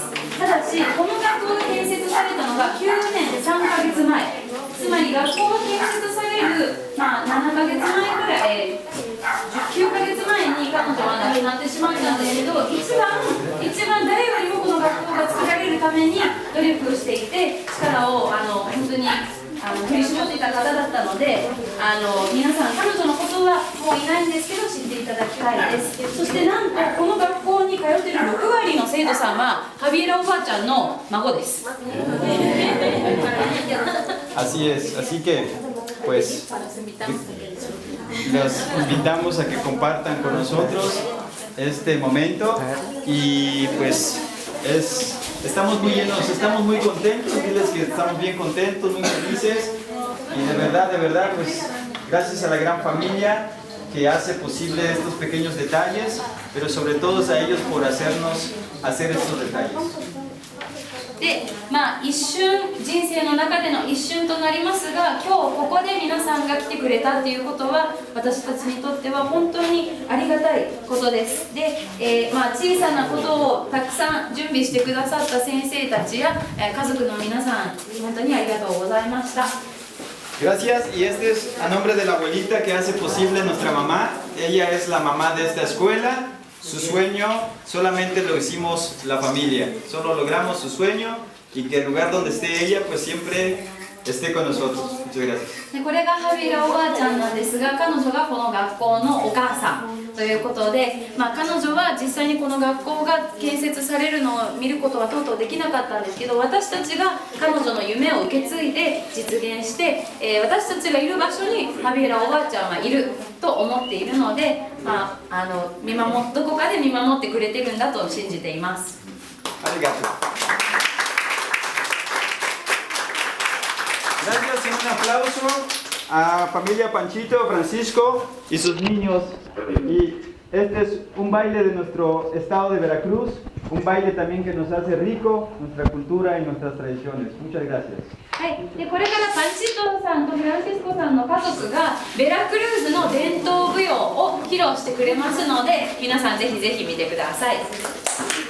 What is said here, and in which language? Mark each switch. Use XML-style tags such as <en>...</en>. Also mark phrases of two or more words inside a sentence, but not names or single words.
<ja>ただしこの学校が建設されたのが9年3ヶ月前、つまり学校が建設される、7ヶ月前くらい、9ヶ月前に彼女は亡くなってしまったんですけど、一番誰よりもこの学校が作られるために努力をしていて、力を本当に振り絞っていた方だったので、皆さん彼女のことはもういないんですけど知っていただきたいです。そしてなんとこの学校に通っている6割の生徒さんはハビエラおばあちゃんの孫です。</ja> <es>Así es, así que pues los invitamos a que compartan con nosotros este momento, y pues estamos muy llenos, estamos muy contentos, diles que estamos bien contentos, muy felices, y de verdad, pues gracias a la gran familia que hace posible estos pequeños detalles. pero sobre todo a ellos por hacernos hacer estos detalles.</es> <ja>で、一瞬、人生の中での一瞬となりますが、今日ここで皆さんが来てくれたということは、私たちにとっては本当にありがたいことです。で、小さなことをたくさん準備してくださった先生たちや、家族の皆さん、本当にありがとうございました。</ja> <es>Gracias, y este es a nombre de la abuelita que hace posible nuestra mamá. Ella es la mamá de esta escuela. Su sueño solamente lo hicimos la familia. Solo logramos su sueño y que el lugar donde esté ella pues siempre esté con nosotros. Muchas gracias.</es> <ja>でこれがハビラおばあちゃんなんですが、彼女がこの学校のお母さんということで、彼女は実際にこの学校が建設されるのを見ることはとうとうできなかったんですけど、私たちが彼女の夢を受け継いで実現して、私たちがいる場所にハビラおばあちゃんはいると思っているので、どこかで見守ってくれてるんだと信じています。</ja> <es>ありがとう。Gracias y un aplauso a familia Panchito, Francisco y sus niños. Y este es un baile de nuestro estado de Veracruz, un baile también que nos hace rico nuestra cultura y nuestras tradiciones. Muchas gracias.</es> <ja>はい、でこれからパンチトさんとフランシスコさんの家族がベラクルーズの伝統舞踊を披露してくれますので、皆さんぜひぜひ見てください。</ja>